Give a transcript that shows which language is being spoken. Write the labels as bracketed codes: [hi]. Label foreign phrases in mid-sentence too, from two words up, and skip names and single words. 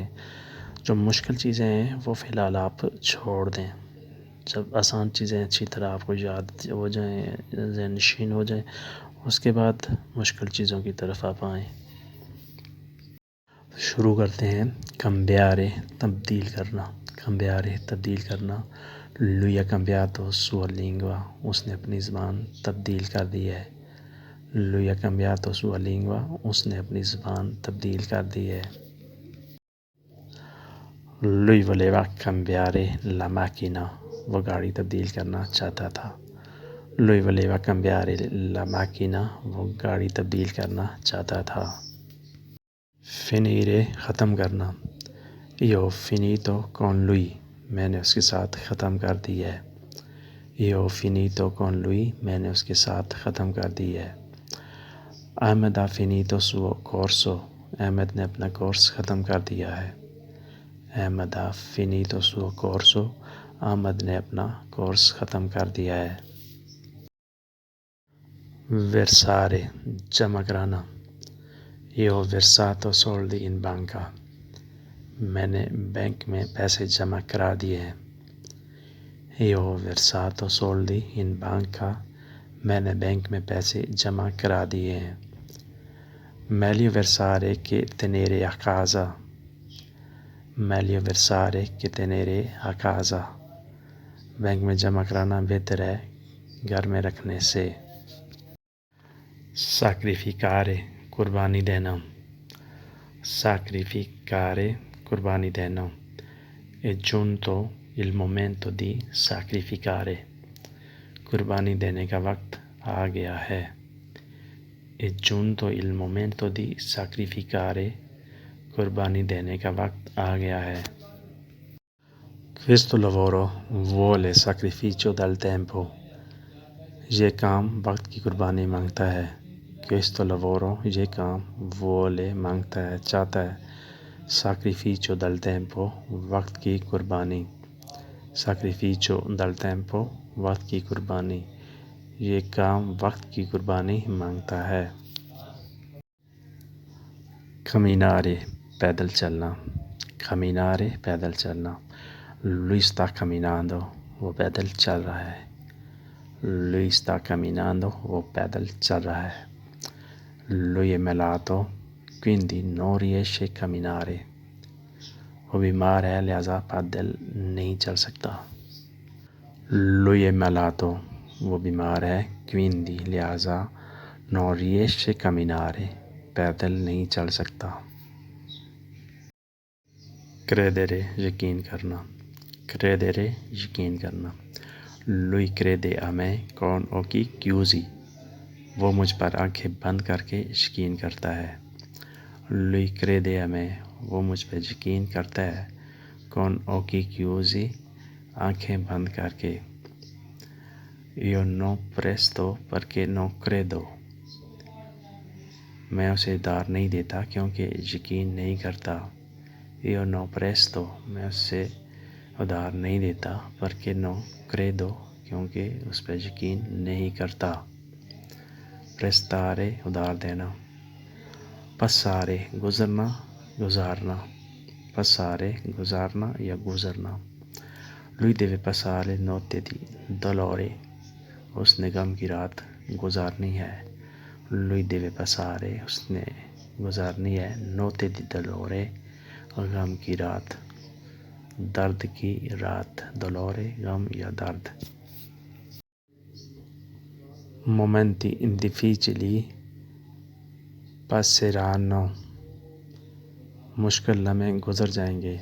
[ur] جو مشکل چیزیں ہیں وہ فی الحال آپ چھوڑ دیں۔ جب آسان چیزیں اچھی طرح آپ کو یاد ہو جائیں، ذہن نشین ہو جائیں، اس کے بعد مشکل چیزوں کی طرف آپ آئیں۔ شروع کرتے ہیں۔ cambiare تبدیل کرنا، cambiare تبدیل کرنا۔ [it] lui ha cambiato sua lingua، [ur] اس نے اپنی زبان تبدیل کر دی ہے۔ [it] lui ha cambiato sua lingua، [ur] اس نے اپنی زبان تبدیل کر دی ہے۔ [it] lui voleva cambiare la macchina، [ur] وہ گاڑی تبدیل کرنا چاہتا تھا۔ [it] lui voleva cambiare la macchina، [ur] وہ گاڑی تبدیل کرنا چاہتا تھا۔ finire ختم کرنا۔ [it] io ho finito con lui، [ur] میں نے اس کے ساتھ ختم کر دی ہے۔ [it] io ho finito con lui، [ur] میں نے اس کے ساتھ ختم کر دی ہے۔ [it] Ahmed ha finito suo corso، [ur] احمد نے اپنا کورس ختم کر دیا ہے۔ [it] Ahmed ha finito suo corso، [ur] احمد نے اپنا کورس ختم کر دیا ہے۔ versare جمع کرانا۔ [it] io ho versato soldi in banca، [ur] میں نے بینک میں پیسے جمع کرا دیے ہیں۔ [it] io ho versato soldi in banca، [ur] میں نے بینک میں پیسے جمع کرا دیے ہیں۔ [it] meglio versare che tenere a casa، meglio versare che tenere a casa، [ur] بینک میں جمع کرانا بہتر ہے گھر میں رکھنے سے۔ sacrificare قربانی دینا۔ sacrificare قربانی دینا۔ [it] è giunto il momento di sacrificare، [ur] قربانی دینے کا وقت آ گیا ہے۔ [it] è giunto il momento di sacrificare، [ur] قربانی دینے کا وقت آ گیا ہے۔ [it] questo lavoro vuole sacrificio del tempo، [ur] یہ کام وقت کی قربانی مانگتا ہے۔ [it] questo lavoro، [ur] یہ کام vuole مانگتا ہے، چاہتا ہے۔ [it] sacrificio del tempo، [ur] وقت کی قربانی۔ [it] sacrificio del tempo، [ur] وقت کی قربانی۔ یہ کام وقت کی قربانی مانگتا ہے۔ camminare پیدل چلنا۔ [it] camminare [ur] پیدل چلنا۔ [it] lui sta camminando، [ur] وہ پیدل چل رہا ہے۔ [it] lui sta camminando، [ur] وہ پیدل چل رہا ہے۔ [it] lui è malato quindi non riesce a camminare، [ur] وہ بیمار ہے لہذا پیدل نہیں چل سکتا۔ [it] lui è malato، [ur] وہ بیمار ہے، [it] quindi لہذا non riesce a camminare، [ur] پیدل نہیں چل سکتا۔ credere یقین کرنا۔ [it] credere [ur] یقین کرنا۔ [it] lui crede a me con occhi chiusi، [ur] وہ مجھ پر آنکھیں بند کر کے یقین کرتا ہے۔ [it] lui crede a me، [ur] وہ مجھ پہ یقین کرتا ہے۔ [it] con occhi chiusi، [ur] آنکھیں بند کر کے۔ [it] io non presto perché non credo، [ur] میں اسے ادھار نہیں دیتا کیونکہ یقین نہیں کرتا۔ [it] io non presto، [ur] میں اس سے ادھار نہیں دیتا، [it] perché non credo، [ur] کیونکہ اس پہ یقین نہیں کرتا۔ prestare ادھار دینا۔ passare گزرنا، گزارنا۔ passare گزارنا یا گزرنا۔ [it] lui deve passare notte di dolore، [ur] اس نے غم کی رات گزارنی ہے۔ [it] lui deve passare، [ur] اس نے گزارنی ہے [it] notte di dolore، [ur] غم کی رات، درد کی رات۔ [it] dolore [ur] غم یا درد۔ [it] momenti difficili passeranno، [ur] مشکل لمحے گزر جائیں گے۔